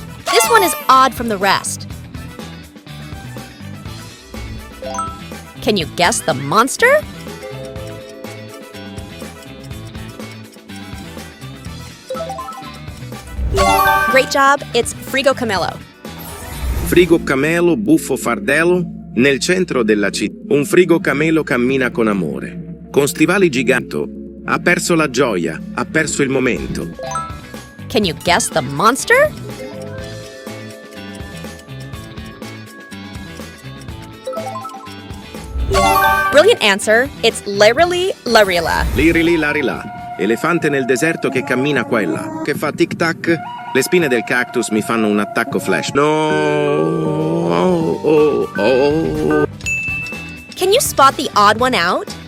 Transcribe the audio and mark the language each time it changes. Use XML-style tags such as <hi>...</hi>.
<en>This one is odd from the rest. Can you guess the monster? Great job, it's Frigo Camelo.</en> <it>Frigo Camelo, buffo fardello, nel centro della città. Un frigo camelo cammina con amore. Con stivali giganto. Ha perso la gioia, ha perso il momento.</it> <en>Can you guess the monster? Brilliant answer. It's Lirili, Larila.</en> <it>Lirili, Larila. Elefante nel deserto che cammina qua e là. Che fa tic-tac. Le spine del cactus mi fanno un attacco flash. No! Oh.</it> <en>Can you spot the odd one out?</en>